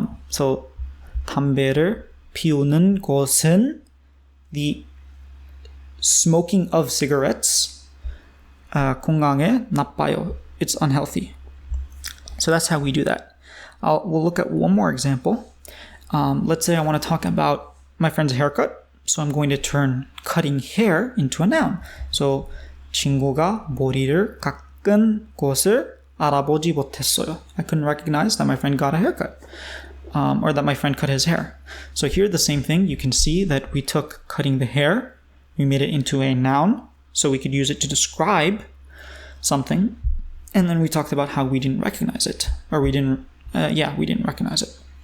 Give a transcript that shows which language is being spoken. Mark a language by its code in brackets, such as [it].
[en] So [ko] 담배를 피우는 곳은 [en] the smoking of cigarettes. [ko] 건강에 나빠요. [en] It's unhealthy. So that's how we do that. We'll look at one more example. Let's say I want to talk about my friend's haircut. So I'm going to turn cutting hair into a noun. So [ko] 친구가 머리를 깎은 것을 알아보지 못했어요. [en] I couldn't recognize that my friend got a haircut. Or that my friend cut his hair. So here the same thing, you can see that we took cutting the hair, we made it into a noun, so we could use it to describe something, and then we talked about how we didn't recognize it, or we didn't recognize it.